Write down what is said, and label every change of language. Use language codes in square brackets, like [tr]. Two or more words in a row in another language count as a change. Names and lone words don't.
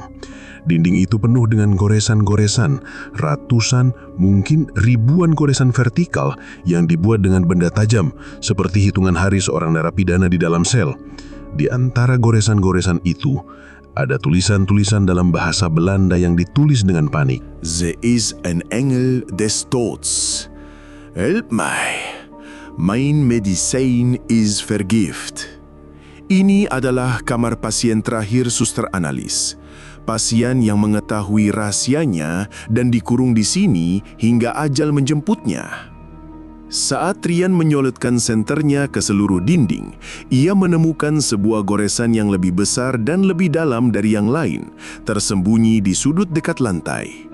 [id] Dinding itu penuh dengan goresan-goresan, ratusan, mungkin ribuan goresan vertikal yang dibuat dengan benda tajam, seperti hitungan hari seorang narapidana di dalam sel. Di antara goresan-goresan itu, ada tulisan-tulisan dalam bahasa Belanda yang ditulis dengan panik. [nl] Ze is een engel des doods. Help mij. Mijn medicijn is vergift. [id] Ini adalah kamar pasien terakhir Suster Analis. Pasien yang mengetahui rahasianya dan dikurung di sini hingga ajal menjemputnya. Saat Rian menyolotkan senternya ke seluruh dinding, ia menemukan sebuah goresan yang lebih besar dan lebih dalam dari yang lain, tersembunyi di sudut dekat lantai.